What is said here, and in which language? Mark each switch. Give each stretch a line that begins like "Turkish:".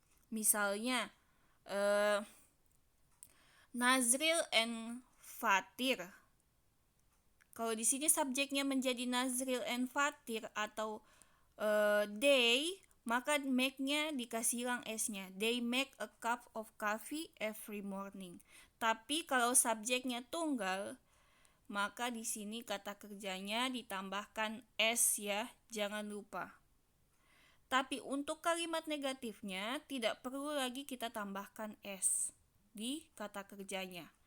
Indonesian: Misalnya Nazril and Fatir. Kalau di sini subjeknya menjadi Nazril and Fatir atau they, maka make-nya dikasih hilang s-nya.
English: They make a cup of coffee every morning.
Indonesian: Tapi kalau subjeknya tunggal, maka di sini kata kerjanya ditambahkan s ya, jangan lupa. Tapi untuk kalimat negatifnya tidak perlu lagi kita tambahkan s di kata kerjanya.